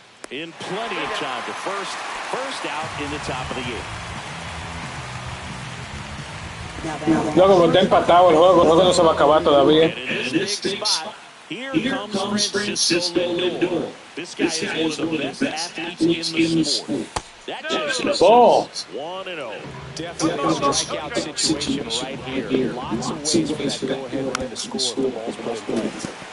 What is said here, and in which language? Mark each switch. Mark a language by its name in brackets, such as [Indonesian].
[English] In plenty of time to first out in the top of the eighth. [Spanish] Luego, está empatado el juego no se va a acabar todavía. [English] And in this big spot, here comes Francisco Lindor. This guy is one of the best athletes in the sport. That just Ball. 1-0. Definitely a strikeout situation right here. Lots of ways for that go-ahead run to score if the ball's put in play.